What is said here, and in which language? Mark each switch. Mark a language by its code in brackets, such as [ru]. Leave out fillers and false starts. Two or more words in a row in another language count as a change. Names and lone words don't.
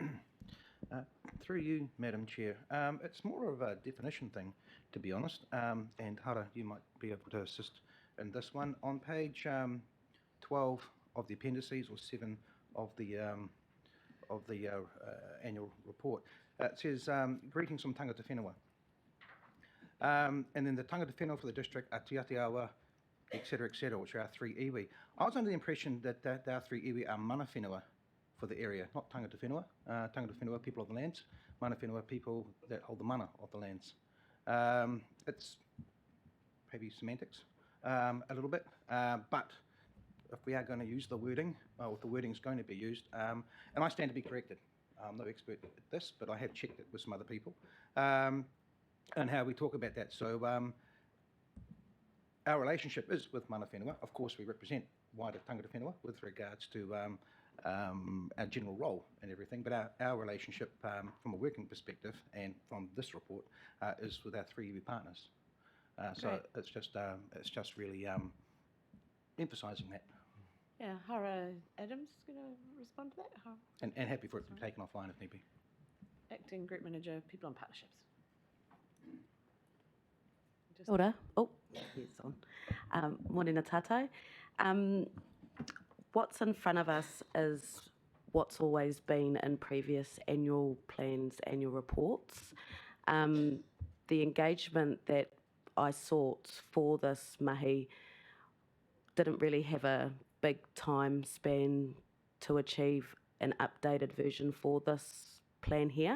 [en] Through you, Madam Chair. It's more of a definition thing, to be honest, and Hara, you might be able to assist in this one. On page 12 of the appendices, or 7 of the annual report, it says, greetings from [mi] tangata whenua. [en] And then the [mi] tangata whenua [en] for the district are Te Atiawa, etc., which are our 3 iwi. I was under the impression that our 3 iwi are [mi] mana whenua [en] for the area, not [mi] tangata whenua. Tangata whenua, [en] people of the lands. [mi] Mana whenua, [en] people that hold the mana of the lands. It's maybe semantics a little bit, but if we are going to use the wording, well, the wording is going to be used, and I stand to be corrected. I'm no expert at this, but I have checked it with some other people, and how we talk about that. So our relationship is with [mi] mana whenua. [en] Of course, we represent wider [mi] tangata whenua [en] with regards to our general role and everything, but our relationship from a working perspective and from this report is with our 3 iwi partners. So it's just really emphasising that. Yeah, Hara Adams is going to respond to that. And happy for it to be taken offline if need be. Acting Group Manager, People and Partnerships. [mi] Kia ora. [en] Oh, it's on. [mi] Morena tātou. [en] What's in front of us is what's always been in previous annual plans, annual reports. The engagement that I sought for this mahi didn't really have a big time span to achieve an updated version for this plan here.